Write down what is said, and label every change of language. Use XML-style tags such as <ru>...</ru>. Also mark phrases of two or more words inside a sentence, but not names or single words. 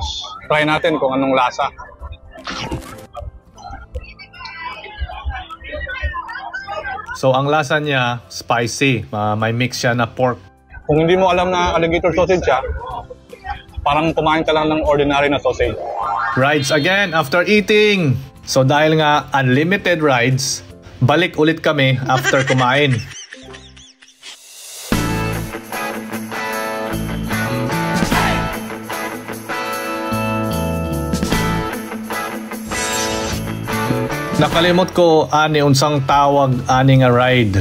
<tl>Try natin kung anong lasa. So ang lasa niya, spicy. May mix siya na pork. Kung hindi mo alam na</tl> <en>alligator sausage</en> <tl>siya, parang kumain ka lang ng ordinary na sausage.</tl> <en>Rides again after eating.</en> <tl>So dahil nga</tl> <en>unlimited rides,</en> <tl>balik ulit kami after kumain.</tl> <ceb>Nakalimot ko ani unsang tawag ani nga ride.</ceb>